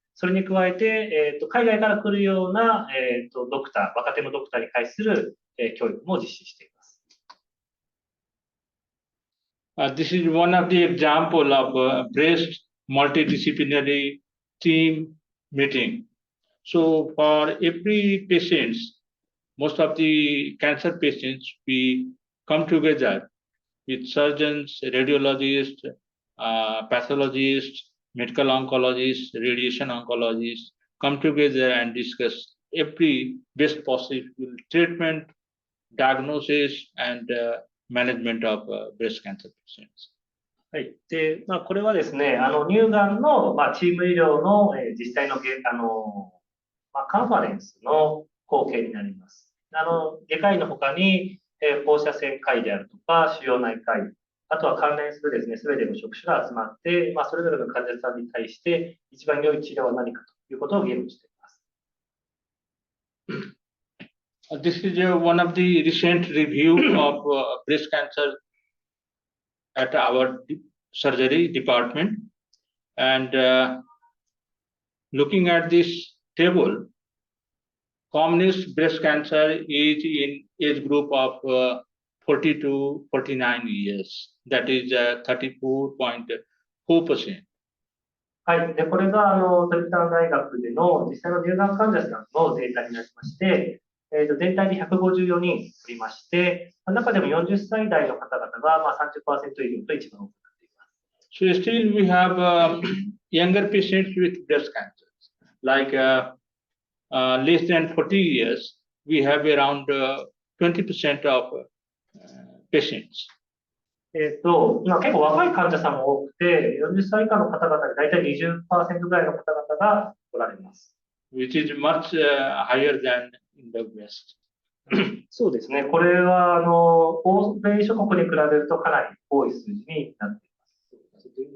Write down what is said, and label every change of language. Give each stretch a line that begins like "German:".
Japanese: それに加えて、海外から来るような、ドクター、若手のドクターに対する、教育も実施しています。
English: This is one of the example of breast multidisciplinary team meeting. So for every patients, most of the cancer patients, we come together with surgeons, radiologists, pathologists, medical oncologists, radiation oncologists, come together and discuss every best possible treatment, diagnosis, and management of breast cancer patients.
Japanese: はい。で、これはですね、乳がんの、チーム医療の、実際のカンファレンスの光景になります。外科医の他に、放射線科医であるとか、腫瘍内科医、あとは関連するですね、すべての職種が集まって、それぞれの患者さんに対して、一番良い治療は何かということを議論しています。
English: This is one of the recent review of breast cancer at our surgery department, and looking at this table, commonest breast cancer is in age group of 40 to 49 years, that is 34.4%.
Japanese: はい。で、これが、トリプタン大学での実際の乳がん患者さんのデータになりまして、全体で154人おりまして、中でも40歳代の方々が30% 以上と一番多くなっています。
English: So still we have younger patients with breast cancer, like less than 40 years, we have around 20% of patients.
Japanese: 結構若い患者さんも多くて、40歳以下の方々で大体20% ぐらいの方々がおられます。
English: Which is much higher than in the West.
Japanese: そうですね。これは、欧米諸国に比べるとかなり多い数字になっています。